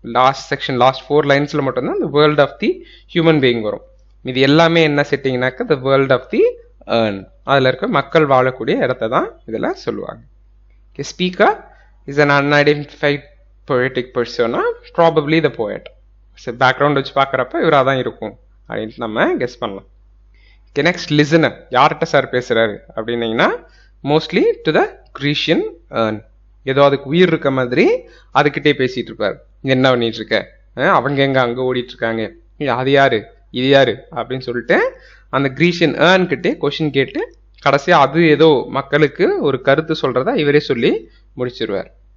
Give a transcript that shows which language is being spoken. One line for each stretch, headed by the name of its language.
English: Last section, last 4 linesல
Tamil: மட்டும் தான்
English: the world of the human being வரும்.
Tamil: இது எல்லாமே என்ன செட்டிங்னாக்க
English: the world of the earn,
Tamil: அதில் இருக்க மக்கள் வாழக்கூடிய இடத்தை தான் இதில் சொல்லுவாங்க.
English: Okay, speaker is an unidentified poetic persona, probably the poet.
Tamil: So background வச்சு பார்க்குறப்ப இவராக தான் இருக்கும் அப்படின்ட்டு நம்ம கெஸ் பண்ணலாம். Next, listener. யார்கிட்ட சார் பேசுறாரு அப்படின்னீங்கன்னா
English: Mostly to the Grecian urn.
Tamil: ஏதோ அதுக்கு உயிர் இருக்க மாதிரி அதுக்கிட்டே பேசிட்டு இருப்பாரு. என்ன பண்ணிட்டு இருக்க, அவங்க எங்க அங்க ஓடிட்டு இருக்காங்க, அது யாரு இது யாரு அப்படின்னு சொல்லிட்டு அந்த கிரீஷியன் ஏர்ன் கிட்டே கொஸ்டின் கேட்டு கடைசியா அது ஏதோ மக்களுக்கு ஒரு கருத்து சொல்றதா இவரே சொல்லி முடிச்சிருவார்.